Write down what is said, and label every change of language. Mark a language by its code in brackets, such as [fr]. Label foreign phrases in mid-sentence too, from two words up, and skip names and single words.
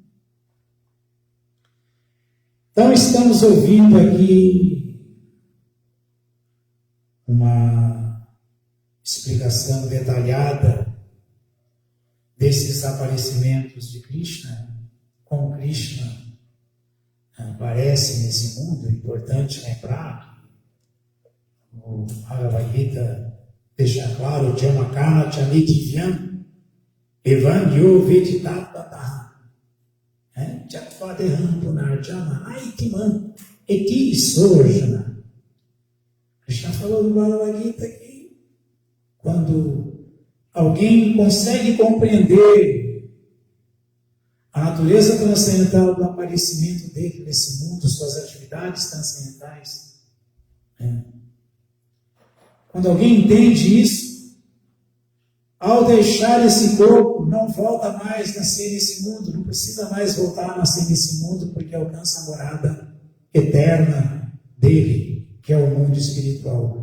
[pt] Então, estamos ouvindo aqui uma explicação detalhada desses aparecimentos de Krishna, como Krishna aparece nesse mundo. É importante lembrar que o Bhagavad Gita deixa claro: [sa] Jamakana Chanitivyam Evangyo Veditataha Jakvadeham Punarjana Aitiman Eti Sorjana. [pt] Krishna falou no Bhagavad Gita que quando alguém consegue compreender a natureza transcendental do aparecimento dele nesse mundo, suas atividades transcendentais, quando alguém entende isso, ao deixar esse corpo, não volta mais a nascer nesse mundo, não precisa mais voltar a nascer nesse mundo, porque alcança a morada eterna dele, que é o mundo espiritual.